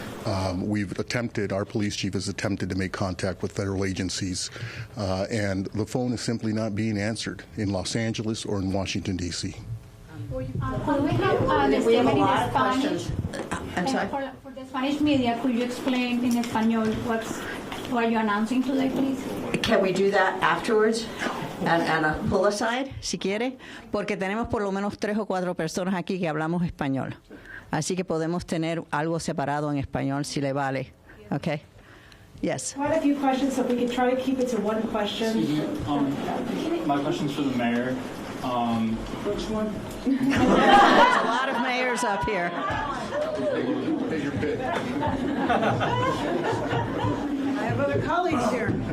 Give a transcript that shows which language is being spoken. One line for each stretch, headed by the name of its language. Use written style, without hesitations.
English: Our police chief has attempted to make contact with federal agencies, and the phone is simply not being answered in Los Angeles or in Washington, D.C. We have a lot of questions. I'm sorry? For the Spanish media, could you explain in Espanol what you're announcing today, please? Can we do that afterwards? And pull aside,
Spanish: si quiere, porque tenemos por lo menos 3 o 4 personas aquí que hablamos español. Así que podemos tener algo separado en español si le vale.
English: Okay? Yes. I had a few questions, so if we could try to keep it to one question. My question's for the mayor. Which one? There's a lot of mayors up here. Hey, your pick. I have other colleagues here.